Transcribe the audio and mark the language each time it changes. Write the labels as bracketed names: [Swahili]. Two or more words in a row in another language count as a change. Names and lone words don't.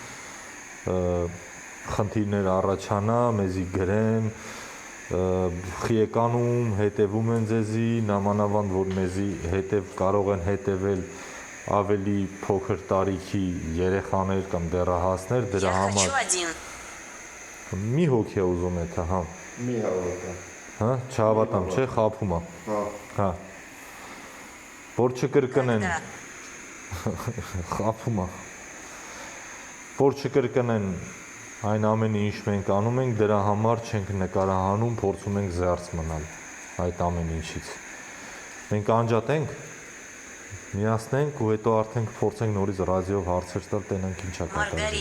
[Armenian] խնդիրներ առաջանա, մեզի գրեն, խիեկանում, հետևում են ձեզի, նամանավանդ որ մեզի կարող են հետևել ավելի փոքր տարիքի երեխաներ կամ դեռահասներ, դրա [Russian] Я хочу [Armenian] համար один. մի հոգի է ուզում է թե հա, Մի հավատա։ հա, չհավատամ, չէ, խափում է, Հա։ հա, որ չկրկնեն, Да. խափում է, որ չկրկնեն այն ամենը ինչ մենք անում ենք, դրա համար չենք նկարահանում, փորձում ենք զերծ մնալ այդ ամեն ինչից։ Մենք անջատենք, միացնենք ու հետո արդեն կփորձենք նորից ռադիոյով հարցեր տալ, տենանք ինչա կատարել։